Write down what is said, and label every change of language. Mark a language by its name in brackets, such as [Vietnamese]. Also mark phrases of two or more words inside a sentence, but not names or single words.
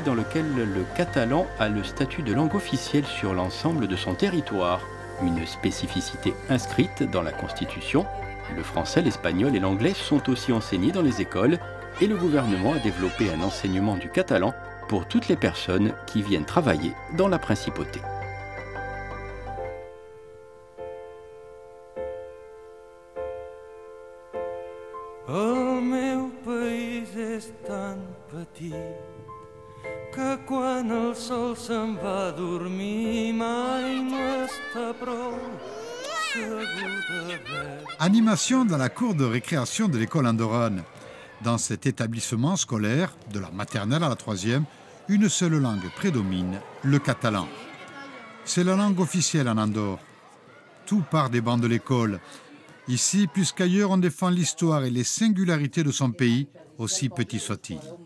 [French] dans lequel le catalan a le statut de langue officielle sur l'ensemble de son territoire. Une spécificité inscrite dans la Constitution. Le français, l'espagnol et l'anglais sont aussi enseignés dans les écoles et le gouvernement a développé un enseignement du catalan pour toutes les personnes qui viennent travailler dans la principauté. [Catalan] El meu país és tan petit que quan el sol se'n va a dormir mai no està prou segur de veure. [French] Animation dans la cour de récréation de l'école andorrane. Dans cet établissement scolaire, de la maternelle à la troisième, une seule langue prédomine, le catalan. C'est la langue officielle en Andorre. Tout part des bancs de l'école. Ici, plus qu'ailleurs, on défend l'histoire et les singularités de son pays, aussi petit soit-il.